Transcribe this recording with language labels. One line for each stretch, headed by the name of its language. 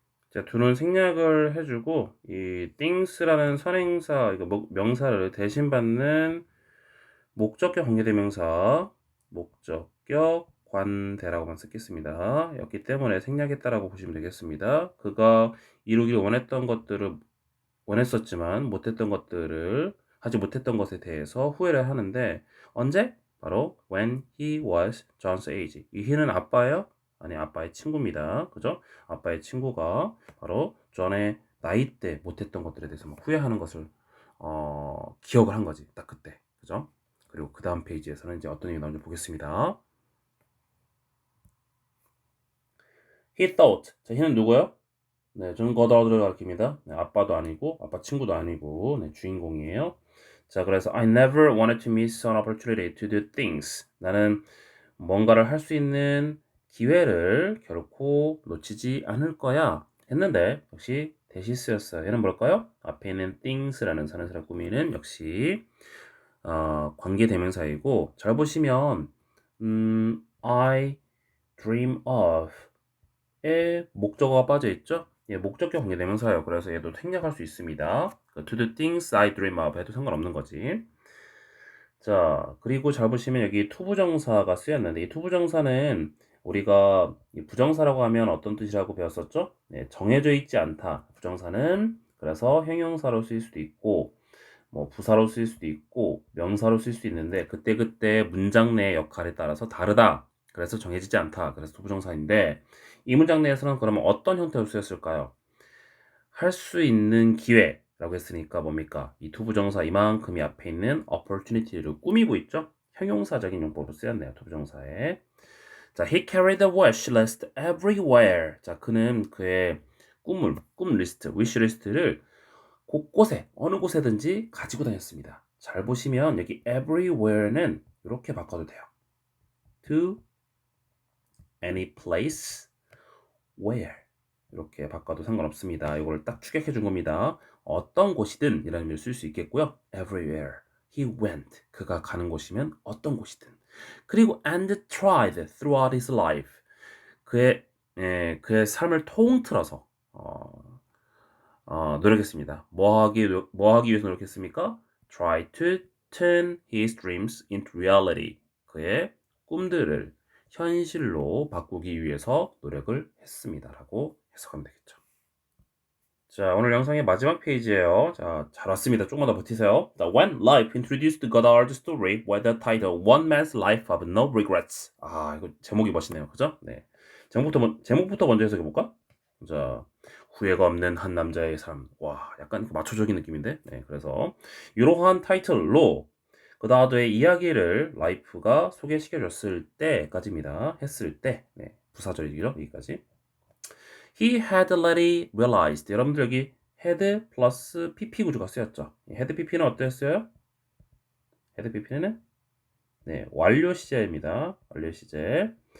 Korean: 자, do는 생략을 해주고 이 things라는 선행사 이거 명사를 대신받는 목적격 관계대명사 목적격 관대라고만 쓰겠습니다. 였기 때문에 생략했다라고 보시면 되겠습니다. 그가 이루길 원했던 것들을 원했었지만 못했던 것들을 하지 못했던 것에 대해서 후회를 하는데 언제?
English: 바로 when he was John's age.
Korean: 이 he는 아빠예요? 아니 아빠의 친구입니다. 그죠? 아빠의 친구가 바로 존의 나이 때 못했던 것들에 대해서 막 후회하는 것을 기억을 한 거지. 딱 그때. 그죠? 그리고 그 다음 페이지에서는 이제 어떤 얘기 나오는지 보겠습니다.
English: He thought. 자, he는
Korean: 누구예요? 네, 존 거다우드를 가리킵니다. 네, 아빠도 아니고, 아빠 친구도 아니고, 네, 주인공이에요. 자, 그래서
English: I never wanted to miss an opportunity to do things.
Korean: 나는 뭔가를 할 수 있는 기회를 결코 놓치지 않을 거야. 했는데, 역시 대시스였어요. 얘는 뭘까요? 앞에 있는 things라는 사는사를 꾸미는 역시 관계대명사이고, 잘 보시면,
English: I dream of
Korean: 에 목적어가 빠져 있죠? 예, 목적격 관계대명사예요. 그래서 얘도 생략할 수 있습니다.
English: to the things I dream of
Korean: 해도 상관없는 거지. 자, 그리고 잘 보시면 여기 투부정사가 쓰였는데 이 투부정사는 우리가 이 부정사라고 하면 어떤 뜻이라고 배웠었죠? 네, 정해져 있지 않다. 부정사는 그래서 형용사로 쓰일 수도 있고 뭐 부사로 쓰일 수도 있고 명사로 쓸 수 있는데 그때그때 문장 내 역할에 따라서 다르다. 그래서 정해지지 않다. 그래서 투부정사인데 이 문장 내에서는 그러면 어떤 형태로 쓰였을까요? 할 수 있는 기회라고 했으니까 뭡니까? 이 투부정사 이만큼이 앞에 있는 opportunity를 꾸미고 있죠? 형용사적인 용법으로 쓰였네요. 투부정사에. 자,
English: he carried the wish list everywhere.
Korean: 자, 그는 그의 꿈 리스트, wish 리스트를 곳곳에 어느 곳에든지 가지고 다녔습니다. 잘 보시면 여기 everywhere는 이렇게 바꿔도 돼요.
English: To any place where
Korean: 이렇게 바꿔도 상관없습니다. 이걸 딱 추격해 준 겁니다. 어떤 곳이든 이라는 의미를 쓸 수 있겠고요.
English: everywhere he went
Korean: 그가 가는 곳이면 어떤 곳이든 그리고
English: and tried throughout his life
Korean: 그의 삶을 통틀어서 노력했습니다. 뭐 하기 위해서 노력했습니까?
English: Try to turn his dreams into reality.
Korean: 그의 꿈들을 현실로 바꾸기 위해서 노력을 했습니다라고 해석하면 되겠죠. 자, 오늘 영상의 마지막 페이지예요. 자, 잘 왔습니다. 조금만 더 버티세요.
English: 자, When Life introduced Godard's story with the title One Man's Life of No Regrets.
Korean: 아, 이거 제목이 멋있네요. 그죠? 네. 제목부터 먼저 해석해 볼까? 자, 후회가 없는 한 남자의 삶. 와, 약간 마초적인 느낌인데. 네, 그래서 이러한 타이틀로 그다드의 이야기를 라이프가 소개시켜 줬을 때까지입니다. 했을 때. 네, 부사절이죠. 여기까지.
English: He had already realized.
Korean: 여러분들 여기 had 플러스 pp 구조가 쓰였죠. had pp는 어땠어요? had pp는 네, 완료 시제입니다. 완료 시제.